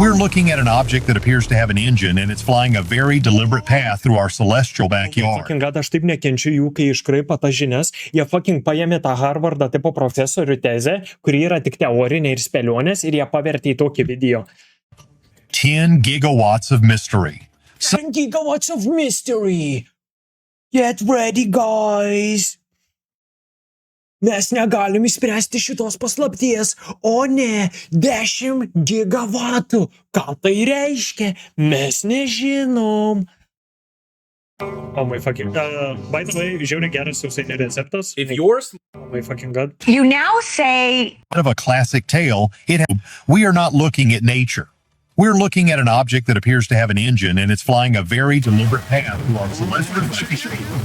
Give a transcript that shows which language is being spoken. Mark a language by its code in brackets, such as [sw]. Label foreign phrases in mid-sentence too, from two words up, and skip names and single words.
[en] looking at an object that appears to have an engine and it's flying a very deliberate path through our celestial backyard. Fucking God, [lt] aš taip nekenčiu jų, kai iškraipo tas žinias. Jie fucking paėmė tą Harvardą tipo profesorių tezę, kuri yra tik teorinė ir spėlionės, ir jie pavertė į tokį video. [en] 10 gigawatts of mystery. 10 gigawatts of mystery. Get ready, guys. [lt] Mes negalim išspręsti šitos paslapties, o ne 10 gigavatų. Ką tai reiškia? Mes nežinom. [en] Oh my fucking... by the way, [lt] žiauriai geras sausainių receptas. [en] If yours... Oh my fucking God. You now say... Of a classic tale, we are not looking at nature. We're looking at an object that appears to have an engine and it's flying a very deliberate path through our celestial backyard.